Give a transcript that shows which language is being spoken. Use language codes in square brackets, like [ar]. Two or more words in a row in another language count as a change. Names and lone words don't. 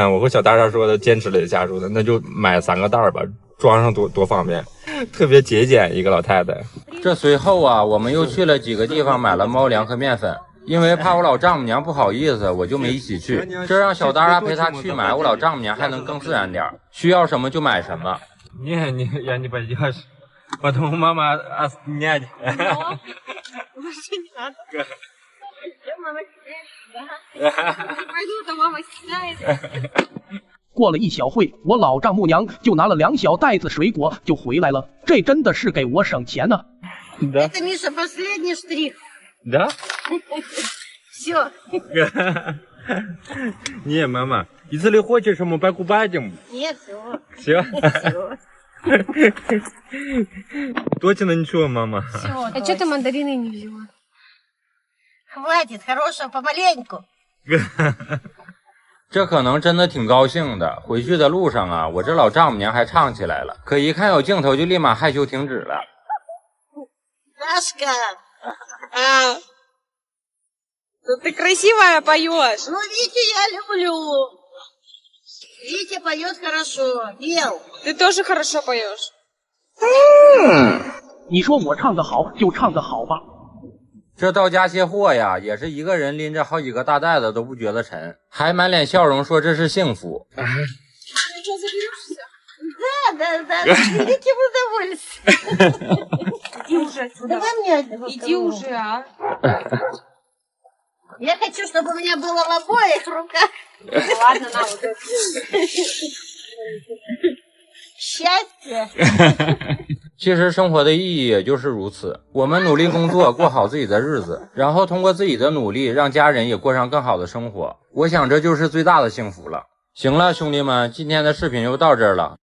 [zh] 我和小大家说的，坚持了一下，说的那就买3个袋儿吧。装上多方便，特别节俭一个老太太。这随后啊，我们又去了几个地方买了猫粮和面粉，因为怕我老丈母娘不好意思，我就没一起去。这让小达拉陪她去买，我老丈母娘还能更自然点，需要什么就买什么。 [ru] Я не пойдешь, потому мама снять. Больше не надо. Мама не пойду, то мама снимает. [zh] 过了一小会，我老丈母娘就拿了2小袋子水果就回来了，这真的是给我省钱呢。 [ru] Это, Миша, последний штрих. Да? Все. Не, мама, если хочешь, мы покупаем. Нет, все. Все? Точно ничего, мама. А что ты мандарины не взяла? Хватит, хорошего помаленьку. [zh] 这可能真的挺高兴的。回去的路上啊，我这老丈母娘还唱起来了，可一看有镜头就立马害羞停止了。 [ru] Сашка, Ты красивая поешь. ну Витю я люблю. Витя поет хорошо, пел. Ты тоже хорошо поешь. [zh] 你说我唱得好就唱得好吧。这到家卸货呀，也是一个人拎着好几个大袋子都不觉得沉，还满脸笑容说这是幸福。 [ru] Ты что, заберешься? Да, с великим удовольствием. Иди уже отсюда. Давай мне одного Иди корову. уже, а. Я хочу, чтобы у меня было в обоих руках Ладно, на вот это. счастье. [zh] 其实生活的意义也就是如此，我们努力工作，过好自己的日子，然后通过自己的努力，让家人也过上更好的生活。我想这就是最大的幸福了。行了，兄弟们，今天的视频就到这儿了。